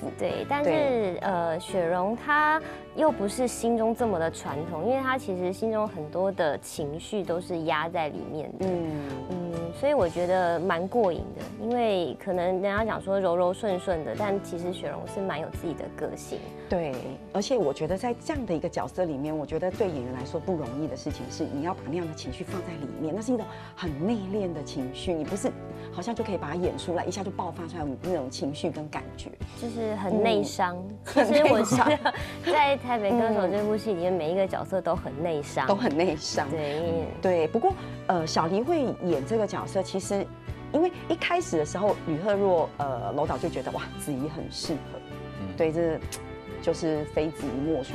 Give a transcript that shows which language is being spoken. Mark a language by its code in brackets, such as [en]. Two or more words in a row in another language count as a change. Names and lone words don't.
[zh] 對，但是雪蓉她又不是心中這麼的傳統，因為她其實心中很多的情緒都是壓在裡面的。所以我覺得蠻過癮的，因為可能人家講說柔柔順順的，但其實雪蓉是蠻有自己的個性。對，而且我覺得在這樣的一個角色裡面，我覺得對演員來說不容易的事情是，你要把那樣的情緒放在裡面，那是一種很內斂的情緒，你不是好像就可以把它演出來，一下就爆發出來那種情緒跟感覺，就是很內傷。其實我覺得在《台北歌手》這部戲裡面，每一個角色都很內傷，都很內傷。對，不過小麗會演這個角色，其實因為一開始的時候，呂赫若樓導就覺得哇，子儀很適合，對，這就是非子儀莫屬。